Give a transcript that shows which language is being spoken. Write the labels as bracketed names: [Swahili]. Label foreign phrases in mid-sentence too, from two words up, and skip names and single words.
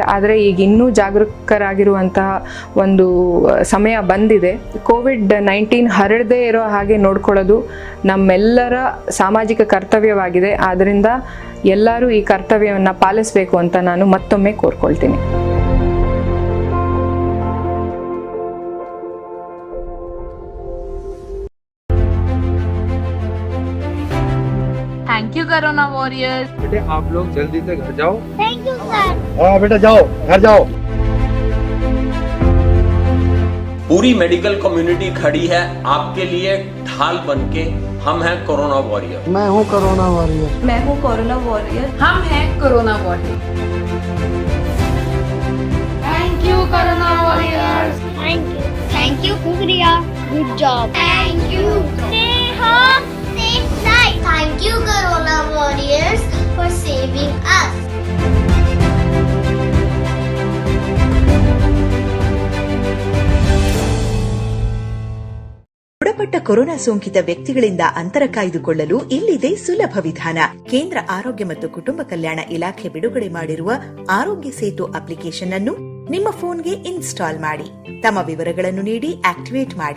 [Kannada] ಆದರೆ ಈಗ ಇನ್ನೂ ಜಾಗರೂಕರಾಗಿರುವಂತಹ ಒಂದು ಸಮಯ ಬಂದಿದೆ. ಕೋವಿಡ್-19 ಹರಡದೇ ಇರೋ ಹಾಗೆ ನೋಡ್ಕೊಳ್ಳೋದು ನಮ್ಮೆಲ್ಲರ ಸಾಮಾಜಿಕ ಕರ್ತವ್ಯವಾಗಿದೆ. ಆದ್ದರಿಂದ ಎಲ್ಲರೂ ಈ ಕರ್ತವ್ಯವನ್ನು ಪಾಲಿಸಬೇಕು ಅಂತ ನಾನು ಮತ್ತೊಮ್ಮೆ ಕೋರ್ಕೊಳ್ತೀನಿ. [English] thank you Corona Warriors. [Hindi] बेटे आप लोग जल्दी से घर जाओ. [English] thank you sir. [Hindi] हाँ बेटा जाओ, घर जाओ. पूरी [English] medical community [Hindi] खड़ी है आपके लिए ढाल बनके. हम हैं [English] corona warrior. [Hindi] मैं हूँ [English] corona warrior. [Hindi] मैं हूँ [English] corona warrior. [Hindi] हम हैं [English] corona warrior. thank you Corona Warriors. Thank you Kukriya. Good job. Thank you. Stay home, save life. Thank you Corona Warriors for saving us. [Kannada] ದೃಢಪಟ್ಟ ಕೊರೋನಾ ಸೋಂಕಿತ ವ್ಯಕ್ತಿಗಳಿಂದ ಅಂತರ ಕಾಯ್ದುಕೊಳ್ಳಲು ಇಲ್ಲಿದೆ ಸುಲಭ ವಿಧಾನ. ಕೇಂದ್ರ ಆರೋಗ್ಯ ಮತ್ತು ಕುಟುಂಬ ಕಲ್ಯಾಣ ಇಲಾಖೆ ಬಿಡುಗಡೆ ಮಾಡಿರುವ ಆರೋಗ್ಯ ಸೇತು ಅಪ್ಲಿಕೇಶನ್ ಅನ್ನು ನಿಮ್ಮ ಫೋನ್ಗೆ ಇನ್ಸ್ಟಾಲ್ ಮಾಡಿ, ತಮ್ಮ ವಿವರಗಳನ್ನು ನೀಡಿ ಆಕ್ಟಿವೇಟ್ ಮಾಡಿ.